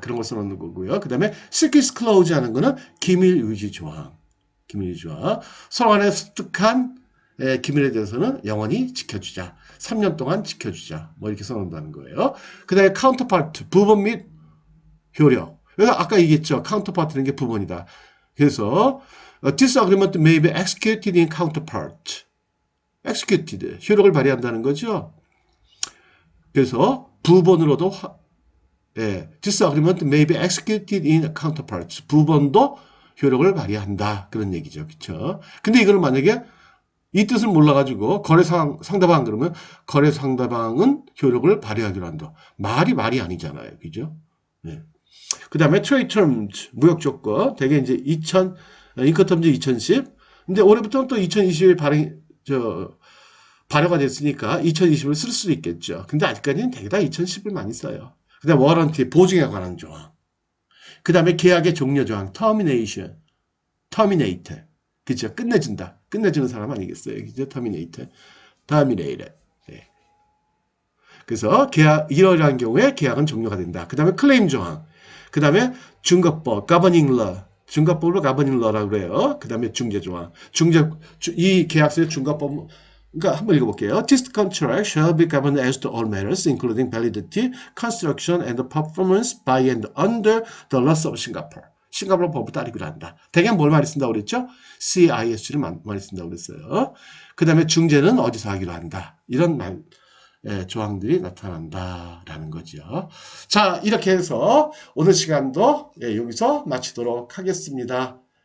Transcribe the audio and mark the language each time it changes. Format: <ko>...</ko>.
<ko>그런 걸 써놓는 거고요. 그 다음에 시크릿 클로즈 하는 거는 기밀 유지 조항. 서로 간에 습득한 기밀에 대해서는 영원히 지켜주자. 3년 동안 지켜주자. 뭐 이렇게 써놓는다는 거예요. 그 다음에 카운터파트, 부분 및 효력. 그래서 아까 얘기했죠. 카운터파트는 게 부분이다. 그래서</ko> <en>this agreement may be executed in counterpart.</en> <ko>executed, 효력을 발휘한다는 거죠. 그래서 부본으로도</ko> <en>this agreement may be executed in counterparts.</en> <ko>부본도 효력을 발휘한다. 그런 얘기죠. 그렇죠? 근데 이거는 만약에 이 뜻을 몰라가지고 거래 상대방 그러면 거래 상대방은 효력을 발휘하기로 한다. 말이 아니잖아요. 그죠? 네. 그 다음에 trade terms, 무역 조건. 대개 이제 인커텀즈 2010. 근데 올해부터는 또 2020에 발효가 됐으니까 2020을 쓸 수도 있겠죠. 근데 아직까지는 대개 다 2010을 많이 써요. 그 다음에 워런티, 보증에 관한 조항. 그 다음에 계약의 종료 조항, terminate. 그죠? 끝내준다. 끝내주는 사람 아니겠어요? 그죠? terminate. 네. 그래서 이러한 경우에 계약은 종료가 된다. 그 다음에 클레임 조항. 그 다음에 증거법, governing law. 중과법을 가버닝 러라고 그래요. 그 다음에 중재조항. 이 계약서의 중과법, 그러니까 한번 읽어볼게요.</ko> <en>This contract shall be governed as to all matters, including validity, construction, and performance by and under the laws of Singapore.</en> <ko>싱가포르 법을 따르기로 한다. 대개 뭘 많이 쓴다고 그랬죠? CIS를 많이 쓴다고 그랬어요. 그 다음에 중재는 어디서 하기로 한다. 이런 조항들이 나타난다라는 거죠. 자, 이렇게 해서 오늘 시간도 여기서 마치도록 하겠습니다.</ko>